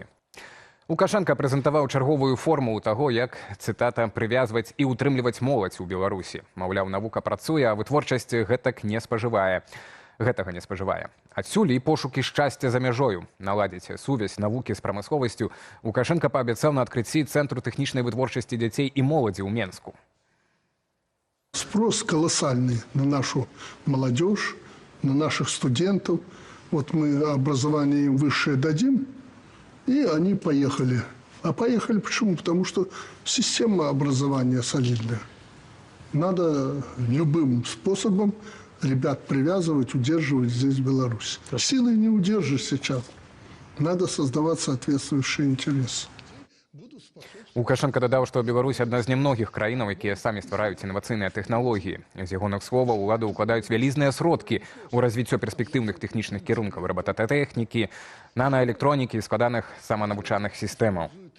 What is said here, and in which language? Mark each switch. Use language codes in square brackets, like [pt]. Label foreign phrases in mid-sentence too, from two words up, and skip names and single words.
[be] Лукашенка прэзентаваў чарговую формулу таго, як, цытата, «прывязваць і ўтрымліваць моладзь у Беларусі». Маўляў, навука працуе, а вытворчасць гэтага не спажывае. Адсюль і пошукі шчасця за мяжою. Наладзіць сувязь навукі з прамысловасцю Лукашенка паабяцаў на адкрыцці Цэнтру тэхнічнай вытворчасці дзяцей і моладзі ў Менску. [ru] Спрос колоссальный на нашу молодежь, на наших студентов. Вот мы образование им высшее дадим, и они поехали. А поехали почему? Потому что система образования солидная. Надо любым способом ребят привязывать, удерживать здесь, в Беларуси. Силой не удержишь сейчас. Надо создавать соответствующие интересы. [be] Лукашенко дадаў, што Беларусь адна з нямногіх краінаў, якія самі ствараюць інавацыйныя тэхналогіі. З ягоных словаў, улады ўкладаюць вялізныя сродкі ў развіццё перспектыўных тэхнічных кірункаў рабататэхнікі, нанаэлектронікі і складаных саманавучальных сістэмаў.